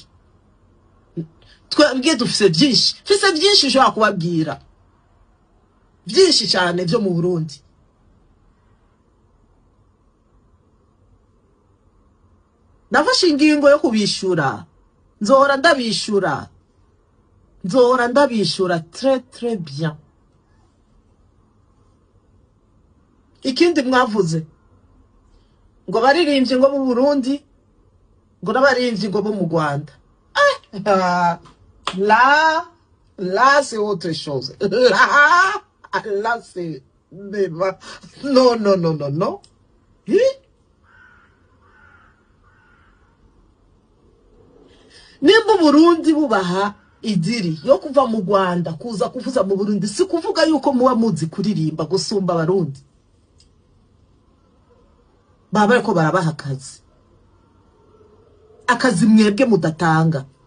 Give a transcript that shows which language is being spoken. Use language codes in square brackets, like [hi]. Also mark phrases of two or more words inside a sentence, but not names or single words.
[rn] Twebwe dufise byinshi ushobora kubabwira, byinshi cyane byo mu Burundi. Nafashe ingingo yo kubishura, nzohora ndabishura [fr] très bien. [rn] Ikindi mwavuze ngo baririmbye ngo mu Burundi, ngo n'abaririmbye ngo bo mu Rwanda. [fr] Là c'est autre chose. Là c'est non. [rn] Nimba Burundi bubaha idiri yo kuva mu Rwanda kuza kuvuza mu Burundi, si kuvuga yuko muba muzi kuririmba gusumba abarundi. Baba ariko barabaha akazi mwebwe mudatanga.